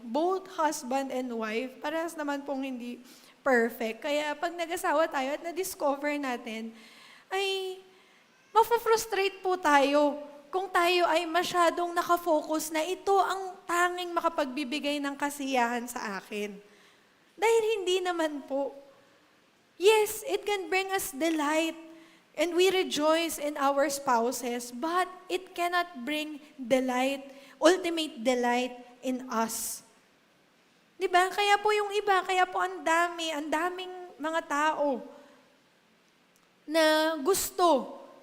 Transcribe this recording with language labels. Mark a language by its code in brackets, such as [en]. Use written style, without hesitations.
[en] Both husband and wife, [tl] parehas naman pong hindi perfect. Kaya, pag nag-asawa tayo at na-discover natin, ay, mafrustrate po tayo kung tayo ay masyadong nakafocus na ito ang tanging makapagbibigay ng kasiyahan sa akin. Dahil hindi naman po. [en] Yes, it can bring us delight and we rejoice in our spouses, but it cannot bring delight, ultimate delight in us. [tl] Diba? Kaya po yung iba, kaya po ang daming mga tao na gusto.